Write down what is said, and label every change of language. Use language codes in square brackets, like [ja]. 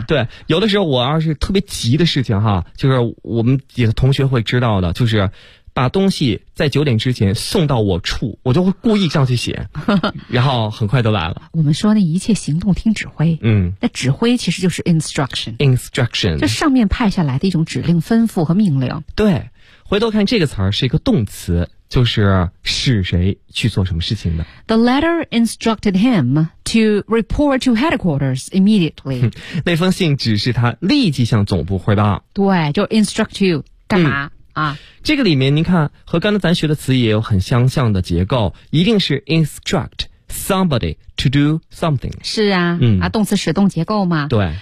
[zh] 啊、对，有的时候我要是特别急的事情哈，就是我们几个同学会知道的，就是把东西在九点之前送到我处，我就会故意这样去写，然后很快就来了。我们说那一切行动听指挥，嗯，那指挥其实就是 instruction 这上面派下来的一种指令吩咐和命令，对。回头看这个词儿是一个动词，就是使谁去做什么事情的。 [en] The letter instructed him to report to headquarters immediately. [zh] 那封信指示他立即向总部汇报。对，就 instruct you 干嘛、嗯、啊？这个里面您看和刚才咱学的词也有很相像的结构，一定是 [en] instruct somebody to do something。 [zh] 是啊，嗯啊，动词使动结构嘛。对，